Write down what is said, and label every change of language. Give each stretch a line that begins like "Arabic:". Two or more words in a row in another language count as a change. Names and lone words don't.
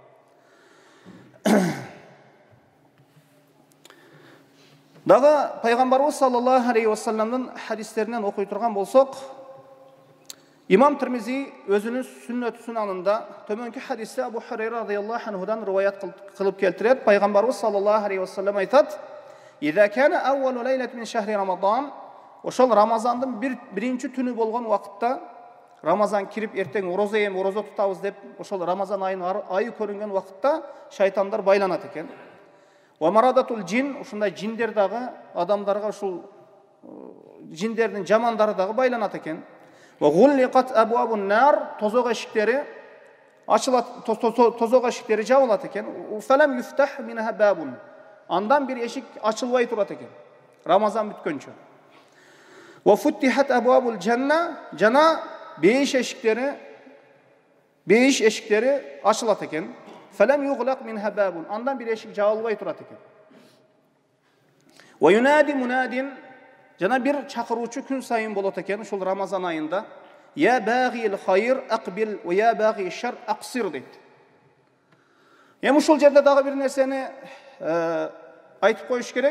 Kyrgyz: Дагы пайгамбарыбыз
Arabic: صلى الله عليه وسلم
Kyrgyz: хадистеринен окуй турган болсок, Имам Тирмизи өзүнүн сүннөт сунанында төмөнкү хадисте Абу Хурайра
Arabic: رضي الله عنه
Kyrgyz: риваят кылып келтирет. Пайгамбарыбыз
Arabic: صلى الله عليه وسلم
Kyrgyz: айтат:
Arabic: "إذا كان أول ليلة من شهر رمضان",
Kyrgyz: ошол Рамазандын биринчи түнү болгон убакытта, Рамазан кирип эртең орозо тутабыз деп, ошол Рамазан айынын айы көрүнгөн убакытта шайтандар байланат экен.
Arabic: ومردة الجن,
Kyrgyz: ушундай джиндер дагы адамдарга, ушул джиндердин жамандары дагы байланат экен.
Arabic: وغلقت أبواب النار,
Kyrgyz: тозок эшиктери ачылат, тозок эшиктери жабылат экен.
Arabic: فلم يفتح منها باب,
Kyrgyz: андан бир эшик ачылбай турат экен Рамазан бүткөнчө.
Arabic: وفتحت أبواب الجنة,
Kyrgyz: жана бейиш эшиктери ачылат экен.
Arabic: فلم يغلق منها باب,
Kyrgyz: андан бир эшик жабылбай турат экен.
Arabic: وينادي مناد,
Kyrgyz: жана бир чакыруучу күн сайын болот экен ушул Рамазан айында.
Arabic: يا باغي الخير أقبل ويا باغي الشر أقصر дейт.
Kyrgyz: Эми ушул жерде дагы бир нерсени айтып коюш керек.